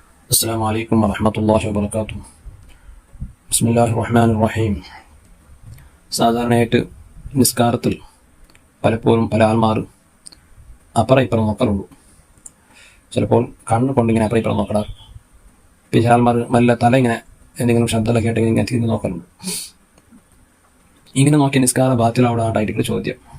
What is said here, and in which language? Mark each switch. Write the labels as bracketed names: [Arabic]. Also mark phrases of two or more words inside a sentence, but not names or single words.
[Arabic] السلام عليكم ورحمة الله وبركاته. بسم الله الرحمن الرحيم. [Malayalam] സാധാരണയായിട്ട് നിസ്കാരത്തിൽ പലപ്പോഴും പല ആൾമാർ അപ്പുറം ഇപ്പുറം നോക്കലുള്ളൂ. ചിലപ്പോൾ കണ്ണ് കൊണ്ടിങ്ങനെ അപ്പുറം ഇപ്പുറം നോക്കടാ, പിന്നെ ആൾമാർ നല്ല തല ഇങ്ങനെ എന്തെങ്കിലും ശബ്ദമൊക്കെ കേട്ട് ഇങ്ങനെ തിരിഞ്ഞ് നോക്കലുള്ളൂ. ഇങ്ങനെ നോക്കിയ നിസ്കാര ബാത്തിലാവിടാണ്ടായിട്ട് ചോദ്യം.